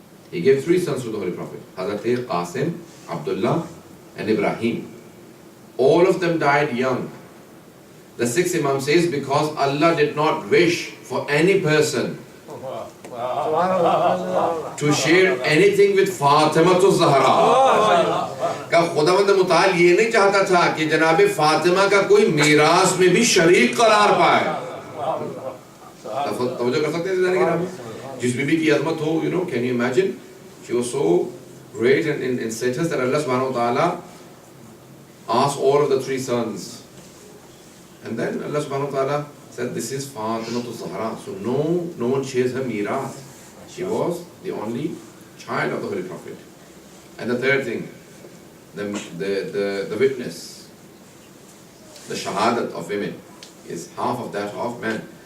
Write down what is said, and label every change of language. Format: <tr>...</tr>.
<en>He gave 3 sons to the Holy Prophet, Hazrat Qasim, Abdullah and Ibrahim. All of them died young. The sixth Imam says, because Allah did not wish for any person to share anything with Fatima to Zahra.</en> <hi>का खुदावंद मुताल ये नहीं चाहता था कि जनाबे फातिमा का कोई मीरास में भी शरीक करार पाए। तवज्जो कर सकते हैं जिस बीबी की अज़मत हो,</hi> <en>you know, can you imagine? She was so great in status that Allah subhanahu wa ta'ala asked all of the 3 sons, and then Allah subhanahu wa ta'ala said, this is Fatima to Zahra, so no one shares her miras. She was the only child of the Holy Prophet. And the third thing, the witness, the shahadat of women is half of that of men.</en>